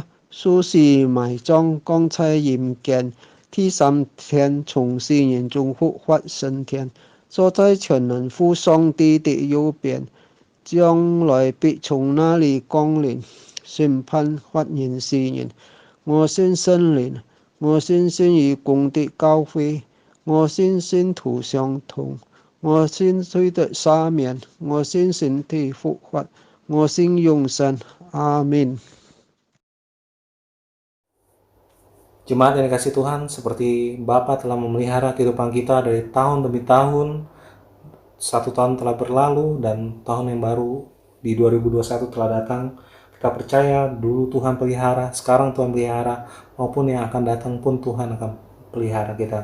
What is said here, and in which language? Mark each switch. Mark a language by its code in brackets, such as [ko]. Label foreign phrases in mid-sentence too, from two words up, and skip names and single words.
[yue] 受死埋葬，光彩陰間，第三天從死人中復活升天，坐在全能父上帝的右邊，將來必從那裡降臨，審判活人死人。我信聖靈，我信信義公的教會，我信信徒相通，我信罪的赦免，我信身體復活，我信永生。阿們。 [id] Jemaat yang dikasih Tuhan, seperti Bapa telah memelihara kehidupan kita dari tahun demi tahun, 1 tahun telah berlalu dan tahun yang baru di 2021 telah datang. Kita percaya dulu Tuhan pelihara, sekarang Tuhan pelihara, maupun yang akan datang pun Tuhan akan pelihara kita.